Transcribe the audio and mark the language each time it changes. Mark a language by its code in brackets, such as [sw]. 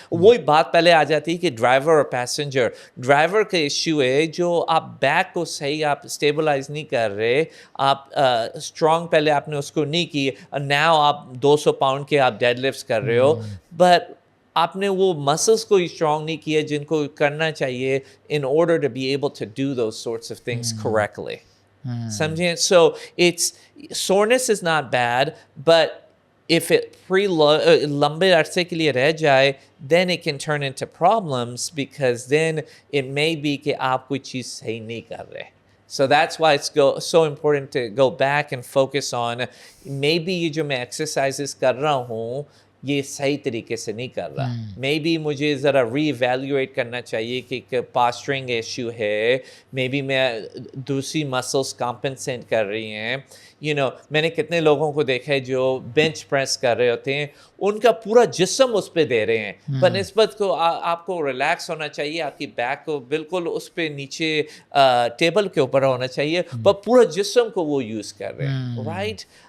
[ur] وہی بات پہلے آ جاتی ہے کہ ڈرائیور اور پیسنجر. ڈرائیور کا ایشو ہے جو آپ بیک کو صحیح آپ اسٹیبلائز نہیں کر رہے, آپ اسٹرانگ پہلے آپ نے اس کو نہیں کی, ناؤ آپ 200 پاؤنڈ کے آپ ڈیڈ لفٹس کر رہے ہو بٹ آپ نے وہ مسلس کو اسٹرانگ نہیں کیا جن کو کرنا چاہیے [en] In order to be able to do those sorts of things correctly. [ur] سمجھیں. [en] so it's soreness is not bad but if it [ur] لمبے عرصے کے لیے رہ جائے [en] then it can turn into problems because then it may be [ur] کہ آپ کوئی چیز صحیح نہیں کر رہے. [en] So that's why it's so important to go back and focus on maybe [ur] یہ جو میں exercises کر رہا [en] ہوں یہ صحیح طریقے سے نہیں کر رہا. [ur] مے بی مجھے ذرا ری ایویلیویٹ کرنا چاہیے کہ ایک پاسچرنگ ایشو ہے, مے بی میں دوسری مسلس کمپنسیٹ کر رہی ہیں. میں نے کتنے لوگوں کو دیکھا ہے جو بینچ پریس کر رہے ہوتے ہیں, ان کا پورا جسم اس پہ دے رہے ہیں بہ نسبت کو آپ کو ریلیکس ہونا چاہیے, آپ کی بیک کو بالکل اس پہ نیچے ٹیبل کے اوپر ہونا چاہیے پر پورا جسم کو وہ یوز کر رہے ہیں. رائٹ.